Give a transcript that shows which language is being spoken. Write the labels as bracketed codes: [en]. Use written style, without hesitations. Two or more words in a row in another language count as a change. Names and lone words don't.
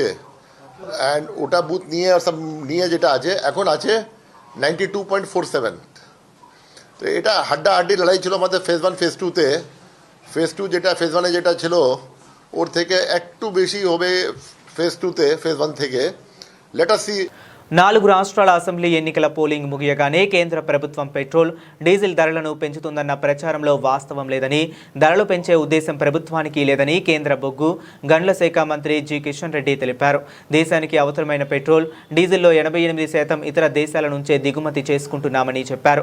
[bn] অ্যান্ড ওটা বুথ নিয়ে সব নিয়ে যেটা আছে এখন আছে 92.47। তো এটা হাড্ডাহাড্ডি লড়াই ছিল আমাদের ফেজ 1 ফেজ 2তে। ফেজ 2 যেটা ফেজ 1-এ যেটা ছিল ওর থেকে একটু বেশি হবে ফেজ 2তে, ফেজ 1 থেকে। [en] let us see. [te] 4 రాష్ట్రాల అసెంబ్లీ ఎన్నికల పోలింగ్ ముగియగానే కేంద్ర ప్రభుత్వం పెట్రోల్, డీజిల్ ధరలను పెంచుతుందన్న ప్రచారంలో వాస్తవం లేదని, ధరలు పెంచే ఉద్దేశం ప్రభుత్వానికి లేదని కేంద్ర బొగ్గు, గనుల శాఖ మంత్రి జి కిషన్ రెడ్డి తెలిపారు. దేశానికి అవసరమైన పెట్రోల్, డీజిల్లో 88% ఇతర దేశాల నుంచే దిగుమతి చేసుకుంటున్నామని చెప్పారు.